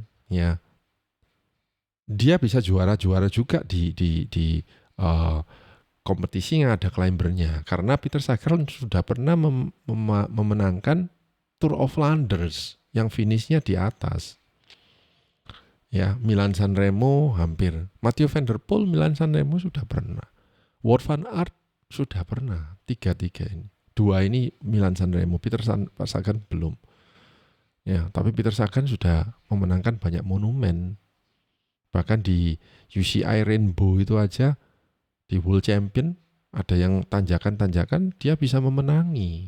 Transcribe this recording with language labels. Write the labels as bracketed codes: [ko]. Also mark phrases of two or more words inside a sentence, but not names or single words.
[id] Ya, dia bisa juara-juara juga di kompetisi yang ada climbernya. Karena Peter Sagan sudah pernah memenangkan Tour of Flanders yang finishnya di atas. Ya, Milan San Remo hampir. Mathieu van der Poel Milan San Remo sudah pernah. Wout van Aert sudah pernah. Tiga ini. Dua ini Milan San Remo. Peter Sagan belum. Ya, tapi Peter Sagan sudah memenangkan banyak monumen. Bahkan di UCI Rainbow itu aja di [en] World Champion [id] ada yang tanjakan-tanjakan dia bisa memenangi.